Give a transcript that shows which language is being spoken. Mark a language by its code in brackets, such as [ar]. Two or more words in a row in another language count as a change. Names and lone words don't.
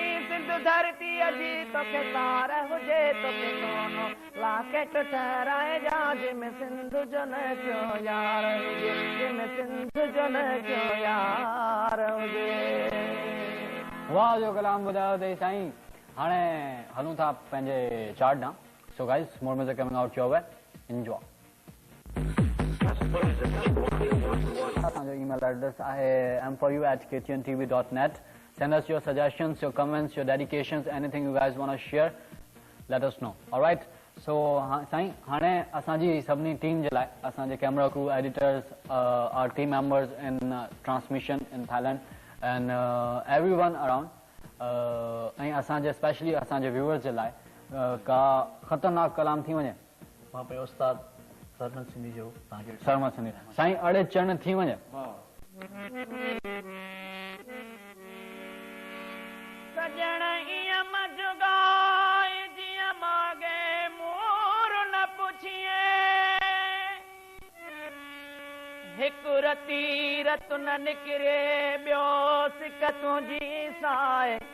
[sd] सिंध धरतीअ जी तोखे सार हुजे, तोखे सोनो लाकेट ठहराए जा जंहिंमें सिंध जो नक्शो यार हुजे, जंहिंमें सिंध जो नक्शो यार हुजे। वाह, जो कलाम ॿुधायो अथई साईं। हाणे हलूं था पंहिंजे चार्ट ॾांहुं। [en] So guys, more music coming out your way, enjoy. [sd] असांजो ईमेल एड्रेस आहे m4u@ktntv.net. [en] Send us your suggestions, your comments, your dedications, anything you guys want to share. Let us know. All right. So, [sd] साईं, हाणे असांजी सभिनी टीम जे लाइ, असांजे कैमरा क्रू, [en] एडिटर्स, our team members in transmission in Thailand and everyone around, [sd] ऐं असांजे स्पेशली असांजे व्यूअर्स जे लाइ का ख़तरनाक कलाम थी वञे। मां पंहिंजो उस्ताद सरमन सिंधी जो तव्हांखे सरमन सिंधी साईं, अड़े चढ़ थी वञे। सजण ईअं मजुगाए जीअं मागे मोर न पुछिए, हिकु रती रत न निकिरे ॿियो सिक तुंहिंजी साए।